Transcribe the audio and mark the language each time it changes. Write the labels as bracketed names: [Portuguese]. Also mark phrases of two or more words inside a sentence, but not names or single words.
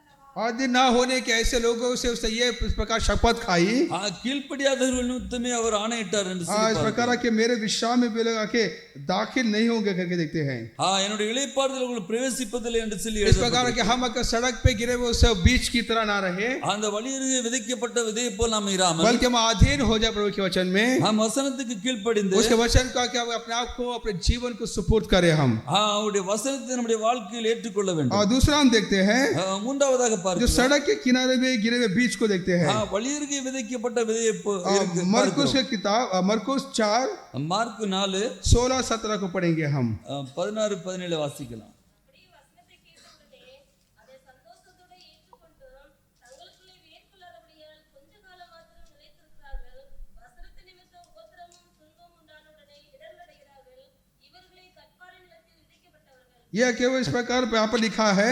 [Hindi] आदि ना होने के ऐसे लोगों से उसने ये इस प्रकार शपथ खाई, [Tamil] கீழ்ப்படியாதவர்கள் நிமித்தமே அவர் ஆணையிட்டார் என்று [Hindi] इस [Tamil] சொல்லி [Hindi] प्रकार के मेरे विश्राम में वे लोग आके दाखिल नहीं होंगे करके देखते हैं। [Tamil] என்னுடைய இளைப்பாறுதல் உங்களுக்கு பிரவேசிப்பதில்லை என்று சொல்லி [Hindi] इस प्रकार के हम अगर सड़क पे गिरे हुए उस बीच की तरह ना रहे, [Tamil] அந்த வழியருகே விதைக்கப்பட்ட விதையை போல் நாம் இராமல், [Hindi] बल्कि हम अधीन हो जाए प्रभु के वचन में, [Tamil] हम வசனத்துக்கு கீழ்ப்படிந்து [Hindi] उसके वचन का कि हम अपने आप को अपने जीवन को सुपुर्द करें हम। [Tamil] அவருடைய வசனத்தை நம்முடைய வாழ்க்கையில் ஏற்றுக்கொள்ள வேண்டும்। [Hindi] और दूसरा हम देखते हैं [Tamil] மூன்றாவதாக [Hindi] जो [Tamil] பார்க்கிறோம், [Hindi] सड़क के किनारे में गिरे हुए बीज को देखते हैं। [Tamil] வழியருகே விதைக்கப்பட்ட விதையை [Hindi] मरकुस की किताब मरकुस 4 [Tamil] மார்க் 4 [Hindi] 16-17 को पढ़ेंगे हम। [Tamil] 16-17 வாசிக்கலாம்। [Hindi] यह केवल इस प्रकार यहाँ पर लिखा है,